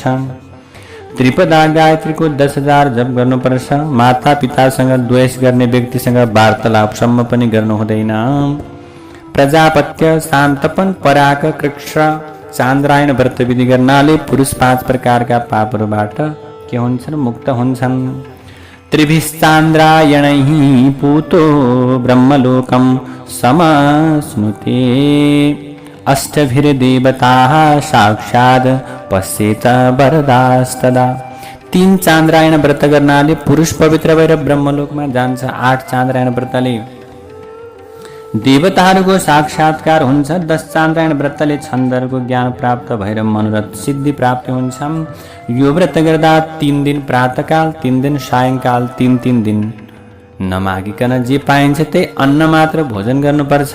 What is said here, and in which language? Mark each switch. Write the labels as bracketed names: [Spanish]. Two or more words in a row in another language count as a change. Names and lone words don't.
[Nepali] त्रिपदा गायत्रीको 10,000 जप गर्नुपर्छ। माता पितासँग द्वेष गर्ने व्यक्तिसँग वार्तालापसम्म पनि गर्नु हुँदैन। प्रजापत्य, शान्तपन, पराग, कृक्ष, चान्द्रायण व्रत विधि गर्नाले पुरुष 5 प्रकारका पापहरूबाट के हुन्छन्? मुक्त हुन्छन्। [Sanskrit] त्रिभिश्चान्द्रायणैः पूतो ब्रह्मलोकं समाश्नुते अष्टभिर्देवताः साक्षात् पश्येत वरदास्तदा। [Nepali] 3 चान्द्रायण व्रत गर्नाले पुरुष पवित्र भएर ब्रह्मलोकमा जान्छ। 8 चान्द्रायण व्रतले देवताहरूको साक्षात्कार हुन्छ। 10 चान्द्रायण व्रतले छन्दहरूको ज्ञान प्राप्त भएर मनोरथ सिद्धि प्राप्त हुन्छ। यो व्रत गर्दा 3 दिन प्रातःकाल, 3 दिन सायङ्काल, 3 दिन नमागिकन जे पाइन्छ त्यही अन्न मात्र भोजन गर्नुपर्छ।